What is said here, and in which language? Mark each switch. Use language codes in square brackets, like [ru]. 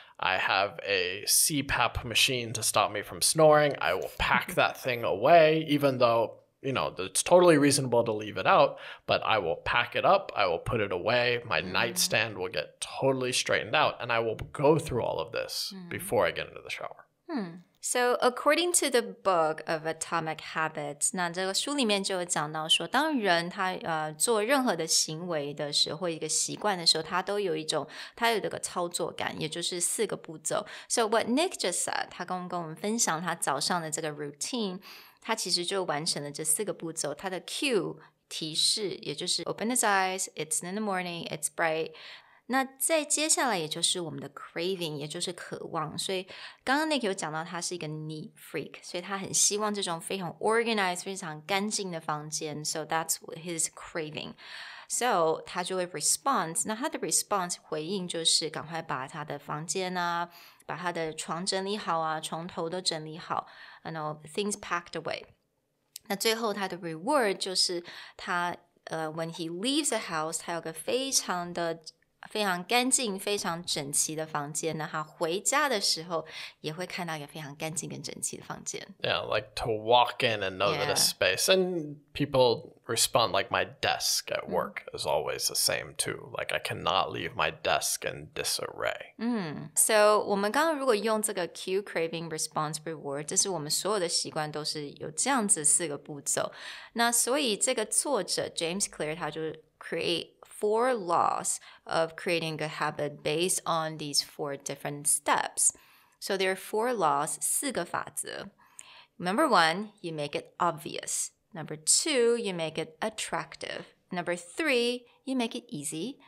[en] I have a CPAP machine to stop me from snoring. I will pack that thing away, even though, you know, it's totally reasonable to leave it out, but I will pack it up. I will put it away. My nightstand will get totally straightened out, and I will go through all of this before I get into the shower. So according to the book of Atomic Habits, [zh] 那这个书里面就有讲到说，当人他做任何的行为的时候，或一个习惯的时候，他有这个操作感，也就是4个步骤。 [en] So what Nick just said, [zh] 他跟我们分享他早上的这个 routine， 他其实就完成了这4个步骤。 [en] 他的 cue [zh] 提示，也就是 [en] open his eyes, it's in the morning, it's bright。 [zh] 那再接下来也就是我们的 craving， 也就是渴望。所以刚刚 Nick 有讲到他是一个 [en] neat freak， [zh] 所以他很希望这种非常 organized 非常干净的房间。 [en] So that's his craving. So [zh] 他就会 response， 那他的 response 回应就是赶快把他的房间啊，把他的床整理好啊，床头都整理好， [en] things packed away。 [zh] 那最后他的 reward 就是他 [en] when he leaves the house， [zh] 他有个非常的非常干净、非常整齐的房间，那他回家的时候也会看到一个非常干净跟整齐的房间。 [en] Yeah, like to walk in and know that it's space. And people respond like my desk at work is always the same too. Like I cannot leave my desk in disarray. [zh] So 我们刚刚如果用这个 [en] cue, craving, response, reward, [zh] 这是我们所有的习惯都是有这样子4个步骤。那所以这个作者 [en] James Clear 他就 create 4 laws of creating a habit based on these 4 different steps. So there are 4 laws, [zh] 4个法则。 [en] Number 1, you make it obvious. Number 2, you make it attractive. Number 3, you make it easy.